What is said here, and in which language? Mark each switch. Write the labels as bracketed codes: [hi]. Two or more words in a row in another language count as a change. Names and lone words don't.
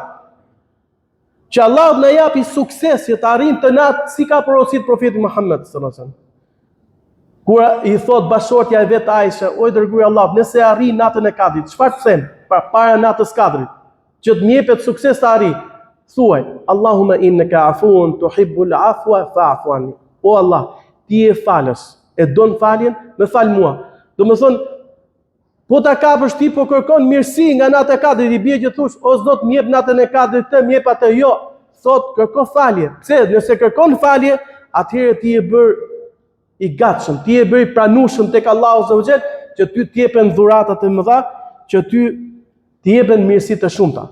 [sq] Që Allah na japi sukses që të arrijmë të natë si ka porositur profeti Muhammed [ar] صلى الله عليه وسلم. [sq] Kur i thot bashortja e vet Aisha, o i dërguari i Allahut, nëse arrin natën e Kadrit, çfarë të them para natës Kadrit, që të më jepet sukses të arrijë? Thuaj, [ar] اللهم إنك عفو تحب العفو فاعف عني. [sq] O Allah, ti je falës, e don faljen, më fal mua. Do më thonë, po ta kapësh ti po kërkon mirësi nga nata e Kadrit, i bie që thosh, o Zot më jep natën e Kadrit të më jep atë, jo. Thot kërko falje. Pse? Nëse kërkon falje, atëherë ti je bër i gatshëm, ti je bër i pranueshëm tek Allahu [ar] عز وجل, [sq] që ty të jepen dhuratat e mëdha, që ty të jepen mirësi të shumta.